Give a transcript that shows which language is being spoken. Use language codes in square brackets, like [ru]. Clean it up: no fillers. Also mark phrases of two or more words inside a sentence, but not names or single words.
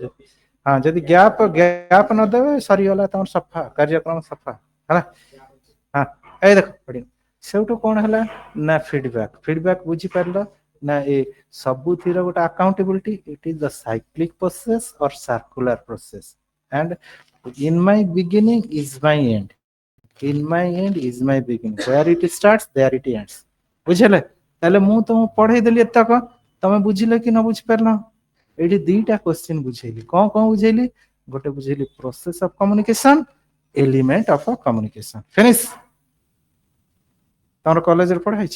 [or] ହଁ ଯଦି ଗ୍ୟାପ ନଦେବେ, ସରିଗଲା ତମର ସଫା, କାର୍ଯ୍ୟକ୍ରମ ସଫା ହେଲା। ହଁ ଏଇ ଦେଖ, ସେଇଠୁ କଣ ହେଲା ନା ଫିଡବ୍ୟାକ। ଫିଡବ୍ୟାକ ବୁଝିପାରିଲ? ନା ଏ ସବୁଥିର ଗୋଟେ [en] ଆକାଉଣ୍टेबिଲିଟି, it is the cyclic process or circular process and in my beginning is my end, in my end is my beginning, where it starts there it ends। ବୁଝିଲେ? [or] ତାହେଲେ ମୁଁ ତମକୁ ପଢେଇ ଦେଲି ଏତକ, ତମେ ବୁଝିଲ କି ନ ବୁଝି ପାରିଲ? ଏଇଠି ଦିଟା କ୍ୱେଶ୍ଚିନ୍ ବୁଝେଇଲି। କଣ କଣ ବୁଝେଇଲି? ଗୋଟେ ବୁଝେଇଲି [en] process of communication, element of communication. [or] ଫିନିଶ। ତମର କଲେଜରେ ପଢା ହେଇଛି?